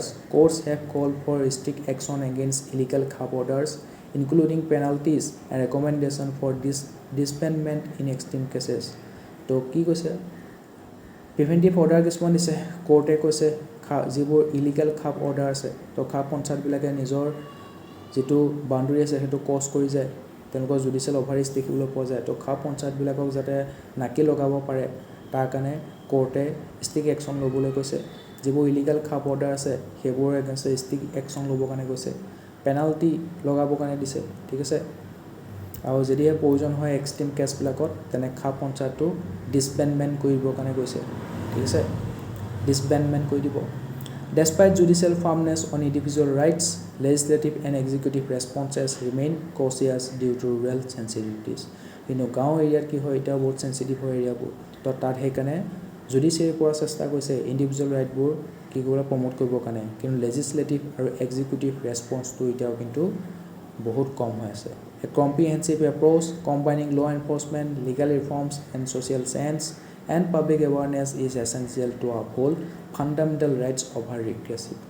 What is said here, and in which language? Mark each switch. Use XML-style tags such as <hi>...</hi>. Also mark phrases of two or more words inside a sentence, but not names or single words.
<en>Courts have called for strict action against illegal Khap orders, including penalties and recommendation for disbandment in extreme cases.</en> <as>তো কি কৈছে</as> <en>preventive order</en> <as>কিমান দিছে কোৰ্টে কৈছে যিবোৰ</as> <en>illegal Khap order</en> <as>আছে তো খাপ পঞ্চায়ত বিলাকে নিজৰ যিটো বাউণ্ডাৰী আছে সেইটো ক্ৰছ কৰি যায় তেনেকৈ</as> <en>judicial overreach</en> <as>দেখিবলৈ পোৱা যায় তো খাপ পঞ্চায়ত বিলাকক জাতে নাকি লগাব পাৰে তাৰ কাৰণে কোর্টে</as> <en>strict action</en> <as>লবলৈ কৈছে যিবোৰ</as> <en>illegal Khap order</en> <as>আছে হেবোৰ</as> <en>against strict action</en> <as>লব কাৰণে কৈছে পেনাল্টি লগাব কাৰণে দিছে ঠিক আছে আৰু যদি প্ৰয়োজন হয়</as> <en>extreme case</en> <as>বিলাকত তেনে খাপ পঞ্চায়তটো ডিসবেন্ডমেন্ট কৰিব কাৰণে কৈছে ঠিক আছে ডিসবেন্ডমেন্ট কৰি দিব</as> <en>Despite judicial firmness on individual rights, legislative and executive responses remain cautious due to rural sensitivities.</en> <as>গাঁও এৰিয়াত কি হয় এটা বহুত সেনসিটিভ এৰিয়াবোৰ তো তাত হেকানে জুডিচিয়াৰীৰ পৰা চেষ্টা কৰিছে</as> <en>individual rights</en> <as>কি কৰিবলৈ প্ৰমোট কৰিবৰ কাৰণে, কিন্তু</as> <en>legislative</en> <as>আৰু</as> <en>executive response</en> <as>এতিয়াও কিন্তু বহুত কম হৈ আছে।</as> <en>A comprehensive approach combining law enforcement, legal reforms and social change and public awareness is essential to uphold fundamental rights over regressive n.</en>